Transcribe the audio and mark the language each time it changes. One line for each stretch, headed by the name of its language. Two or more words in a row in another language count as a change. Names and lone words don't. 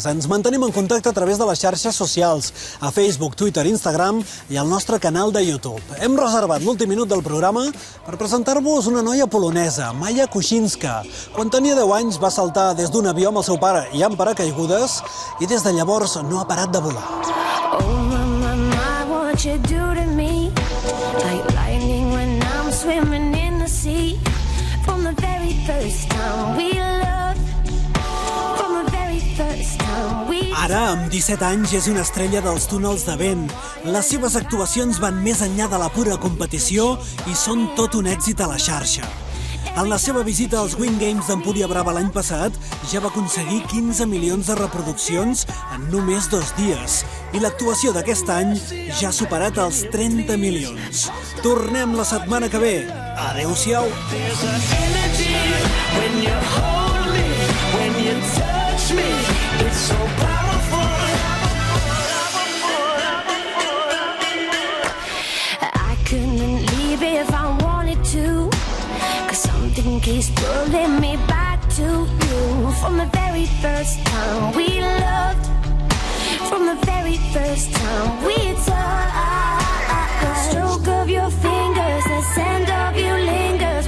Catalan: Ens mantenim en contacte a través de les xarxes socials, a Facebook, Twitter, Instagram i al nostre canal de YouTube. Hem reservat l'últim minut del programa per presentar-vos una noia polonesa, Maja Kuchinska. Quan tenia 10 anys va saltar des d'un avió amb el seu pare i amb paracaigudes i des de llavors no ha parat de volar.
English: Oh, mama, what you do to me? Like lightning when I'm swimming in the sea. From the very first time we loved. From the very first time we...
Catalan: Ara, amb 17 anys, és una estrella dels túnels de vent. Les seves actuacions van més enllà de la pura competició i són tot un èxit a la xarxa. En la seva visita als Wing Games d'Empúria Brava l'any passat, ja va aconseguir 15 milions de reproduccions en només 2 dies. I l'actuació d'aquest any ja ha superat els 30 milions. Tornem la setmana que ve. Adéu-siau.
English: I couldn't leave if I wanted to, 'cause something keeps pulling me back to you. From the very first time we loved. very first time we touched. The stroke of your fingers, the scent of you lingers.